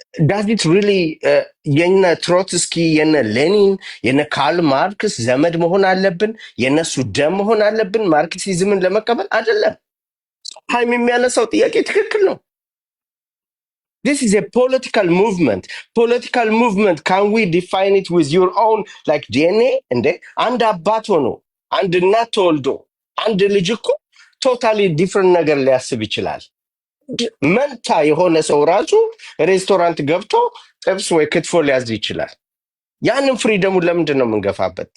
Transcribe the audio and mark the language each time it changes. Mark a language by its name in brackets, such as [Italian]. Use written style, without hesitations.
[English] ዳዝ ኢት ሪሊ [Amharic] የነ ትሮትስኪ የነ ሌኒን የነ ካርል ማርክስ ዘመድ መሆን አለብን? የነሱ ደም መሆን አለብን ማርክሲዝምን ለመቀበል? አይደለም። ሃይም የሚያነሳው ጥያቄ ትክክል ነው። [English] This is a political movement. Political movement, can we define it with your own like DNA? [Amharic] እንዴ አንድ አባት ሆኖ አንድ እናት ተወልዶ አንድ ልጅ እኮ [English] ቶታሊ ዲፍረንት [Amharic] ነገር ሊያስብ ይችላል። መንታ የሆነ ሰው ራሱ ሬስቶራንት ገብቶ ጥብስ ወይ ክትፎ ሊያዝ ይችላል። ያንን ፍሪደሙን ለምንድን ነው የምንገፋበት?